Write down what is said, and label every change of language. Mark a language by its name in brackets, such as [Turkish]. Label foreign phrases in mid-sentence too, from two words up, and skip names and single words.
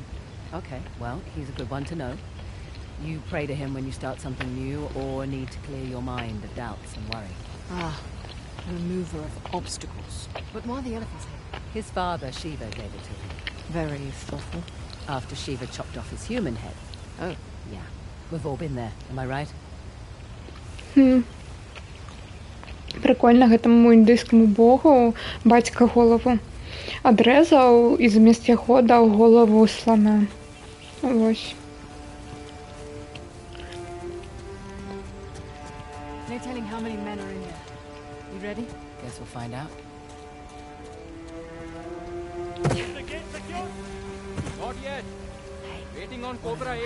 [English] Okay, well, he's a good one to know. You pray to him when you start something new or need to clear your mind of doubts and worry. Ah, remover of obstacles. But why the elephant's head? His father, Shiva, gave it to him. Very thoughtful. After Shiva chopped off his human head. Oh. Yeah. We've all been there, am I right? [Belarusian] Прикольно, гэтаму індыйскаму богу бацька голову адрэзаў і замест яго даў голову слана. Вось. [English] No telling how many men are in there. You ready? Guess we'll find out. Not yet. Waiting on Cobra 8.